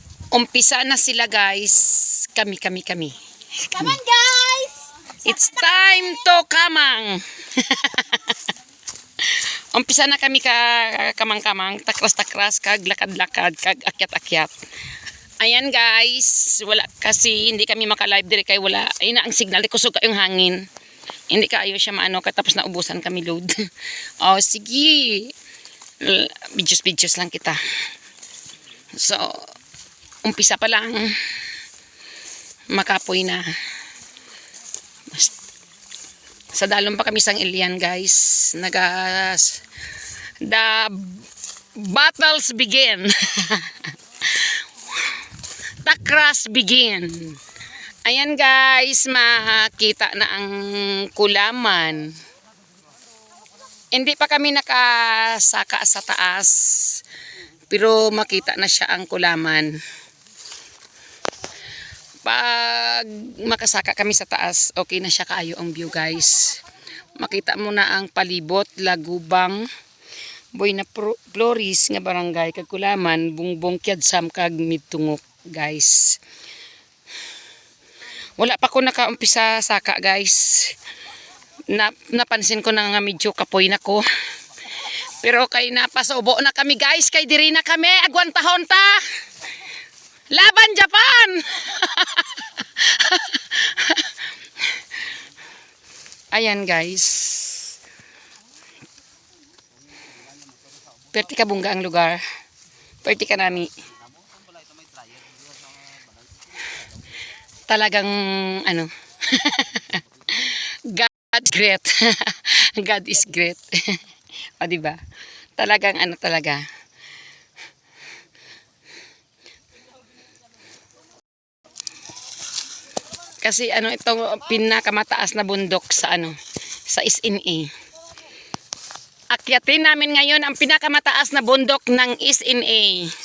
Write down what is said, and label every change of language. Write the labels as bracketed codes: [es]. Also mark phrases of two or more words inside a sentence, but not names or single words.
[hil] Umpisa na sila guys. Kami. [en] Come on guys! It's time to kamang. [hil] Umpisa na kami kamang-kamang. Takras-takras, kag lakad-lakad, kag akyat-akyat. Ayan guys. Wala kasi hindi kami maka-live dire kay wala. Ayun na ang signal. Kusog kayong hangin. Hindi kayo siya maano. Katapos na ubusan kami load. Oh, sige. Videos lang kita. [tl] So, umpisa pa lang. [hil] Makapoy na. Sa dalom pa kami sang Ilian guys. [en] The battles begin. Takras begin. [hil] Ayan guys, makita na ang kulaman. Hindi pa kami nakasaka sa taas. Pero makita na siya ang kulaman. Pag makasaka kami sa taas, okay na siya kaayo ang [en] view guys. [hil] Makita mo na ang palibot, Lagubang, Buena Flores nga barangay, kag kulaman, bungbong Kiadsam kag Midtungok guys. Wala pa ko nakaumpisa saka guys. Napansin ko na nga medyo kapoy na ko. Pero kay napasubo na kami guys, kay diri na kami, agwantahon ta. Laban Japan! Ayan guys. Perti ka bungga ang lugar. Perti ka nami. Talagang ano. God great. God is great. [tl] O diba? Talagang ano talaga. Kasi ano itong pinakamataas na bundok sa ano sa SNA. Akyatin namin ngayon ang pinakamataas na bundok ng SNA.